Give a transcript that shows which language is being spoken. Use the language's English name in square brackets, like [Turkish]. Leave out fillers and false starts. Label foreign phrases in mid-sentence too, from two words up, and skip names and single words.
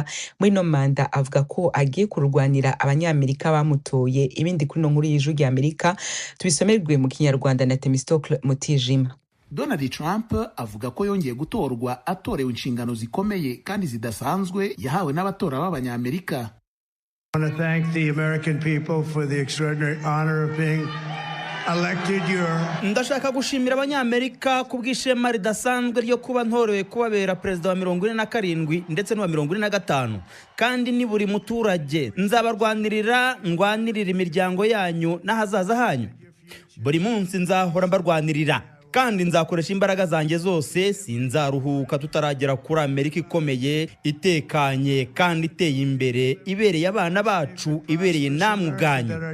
[Kinyarwanda] Muri no manda avuga ko agiye kurwanira abanyamerika bamutoye. Ibindi kuri no nkuru y'Ijwi ry'Amerika tubisomerwe mu Kinyarwanda na Temistocle Mutijima. Donald Trump avuga ko yongeye gutorwa atorewe inshingano zikomeye kandi zidasanzwe yahawe n'abatora b'abanyamerika. [English] I want to thank the American people for the extraordinary honor of being [Kinyarwanda] Ndashaka gushimira abanyamerika kubw'ishema ridasanzwe ryo kuba ntorewe kubabera perezida wa 47 ndetse n'uwa 45, kandi ni buri muturage nzabarwanirira, ndwanirira imiryango yanyu n'ahazaza hanyu. Buri munsi nzahora mbarwanirira kandi nzakoresha imbaraga zanjye zose, sinzaruhuka tutaragera kuri Amerika ikomeye, itekanye kandi iteye imbere, ibereye abana bacu, ibereye namwe ubwanyu.